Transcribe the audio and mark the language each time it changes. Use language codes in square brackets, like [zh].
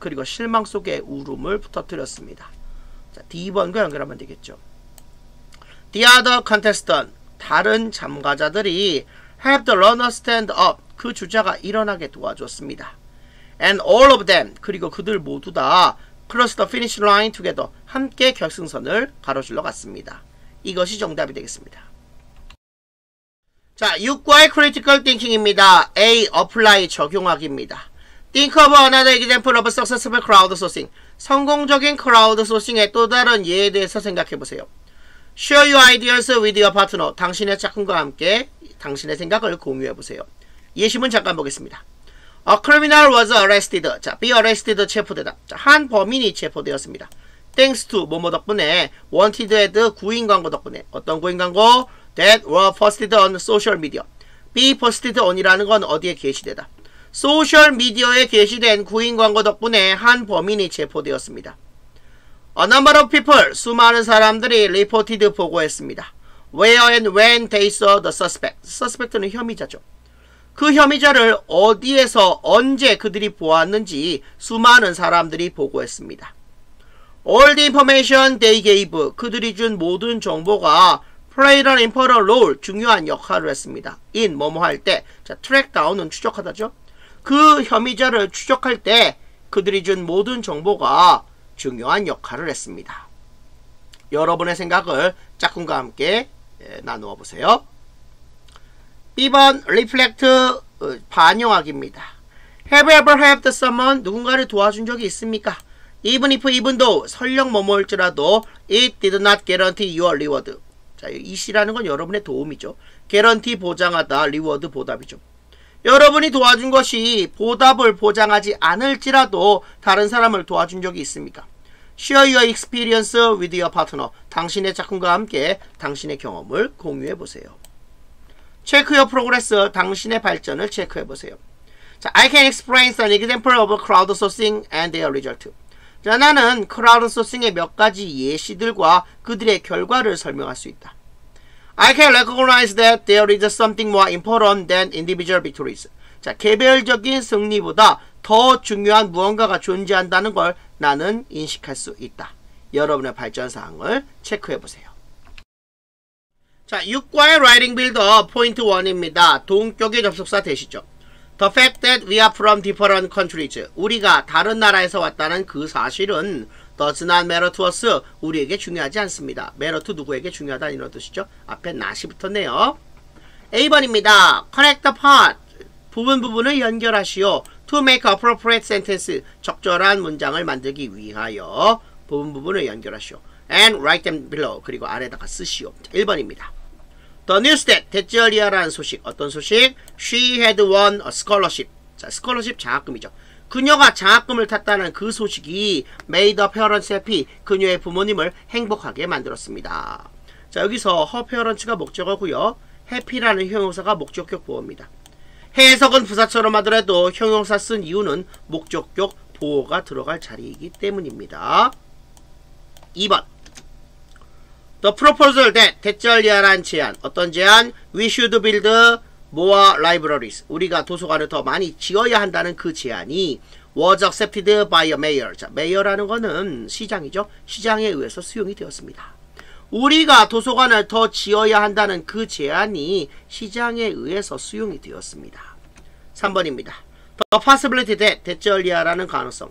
[ko] 그리고 실망 속에 울음을 터뜨렸습니다. 자, D번과 연결하면 되겠죠. [en] The other contestant. [ko] 다른 참가자들이 [en] helped the runner stand up. [ko] 그 주자가 일어나게 도와줬습니다. [en] And all of them. [ko] 그리고 그들 모두 다 [en] crossed the finish line together. [ko] 함께 결승선을 가로질러 갔습니다. 이것이 정답이 되겠습니다. 자, 6과의 critical thinking입니다. [en] A. [ko] apply 적용하기입니다. [en] Think of another example of successful crowdsourcing. [ko] 성공적인 크라우드소싱의 또 다른 예에 대해서 생각해보세요. [en] Share your ideas with your partner. [ko] 당신의 짝꿍과 함께 당신의 생각을 공유해보세요. 예시문 잠깐 보겠습니다. [en] A criminal was arrested. [ko] 자, [en] be arrested [ko] 체포되다. 자, 한 범인이 체포되었습니다. [en] Thanks to [ko] 뭐뭐 덕분에 [en] wanted ad [ko] 구인 광고 덕분에 어떤 구인 광고? [en] That were posted on social media. be posted on [ko] 이라는 건 어디에 게시되다. 소셜 미디어에 게시된 구인 광고 덕분에 한 범인이 체포되었습니다. [en] A number of people, [ko] 수많은 사람들이 [en] reported [ko] 보고했습니다. [en] Where and when they saw the suspect. [ko] suspect는 혐의자죠. 그 혐의자를 어디에서 언제 그들이 보았는지 수많은 사람들이 보고했습니다. [en] All the information they gave. [ko] 그들이 준 모든 정보가 [en] played an important role. [ko] 중요한 역할을 했습니다. in 뭐뭐 할 때. 자, [en] track down [ko] 은 추적하다죠. 그 혐의자를 추적할 때 그들이 준 모든 정보가 중요한 역할을 했습니다. 여러분의 생각을 짝꿍과 함께 나누어 보세요. B번 reflect 반영하기입니다. [en] Have you ever helped someone? [ko] 누군가를 도와준 적이 있습니까? [en] Even if, even though [ko] 설령 뭐뭐일지라도 [en] it did not guarantee your reward. [ko] 자, 이 시라는 건 여러분의 도움이죠. guarantee 보장하다, reward 보답이죠. 여러분이 도와준 것이 보답을 보장하지 않을지라도 다른 사람을 도와준 적이 있습니까? [en] Share your experience with your partner. [ko] 당신의 짝꿍과 함께 당신의 경험을 공유해 보세요. [en] Check your progress. [ko] 당신의 발전을 체크해 보세요. [en] 자, I can explain an example of crowdsourcing and their result. [ko] 자, 나는 크라우드소싱의 몇 가지 예시들과 그들의 결과를 설명할 수 있다. [en] I can recognize that there is something more important than individual victories. [ko] 자, 개별적인 승리보다 더 중요한 무언가가 존재한다는 걸 나는 인식할 수 있다. 여러분의 발전 사항을 체크해 보세요. 자, 6과의 writing builder 포인트 1입니다. 동격의 접속사 대시죠. [en] The fact that we are from different countries. [ko] 우리가 다른 나라에서 왔다는 그 사실은 [en] does not matter to us. [ko] 우리에게 중요하지 않습니다. [en] matter to [ko] 누구에게 중요하다 이런 뜻이죠. 앞에 not이 붙었네요. A번입니다. [en] Connect the part. [ko] 부분을 연결하시오. [en] To make appropriate sentence. [ko] 적절한 문장을 만들기 위하여 부분을 연결하시오. [en] And write them below. [ko] 그리고 아래다가 쓰시오. 1번입니다. [en] The news that [ko] 대절이야라는 소식. 어떤 소식? [en] She had won a scholarship. [ko] 자, scholarship 장학금이죠. 그녀가 장학금을 탔다는 그 소식이 [en] made her parents happy. [ko] 그녀의 부모님을 행복하게 만들었습니다. 자, 여기서 [en] her parents [ko] 가 목적어고요. happy라는 형용사가 목적격 보호입니다. 해석은 부사처럼 하더라도 형용사 쓴 이유는 목적격 보호가 들어갈 자리이기 때문입니다. 2번. [en] The proposal that [ko] 대절리아란 제안. 어떤 제안? [en] We should build more libraries. [ko] 우리가 도서관을 더 많이 지어야 한다는 그 제안이 [en] was accepted by a mayor. [ko] 자, 메이어라는 거는 시장이죠. 시장에 의해서 수용이 되었습니다. 우리가 도서관을 더 지어야 한다는 그 제안이 시장에 의해서 수용이 되었습니다. 3번입니다. [en] The possibility that [ko] 대절리아라는 가능성.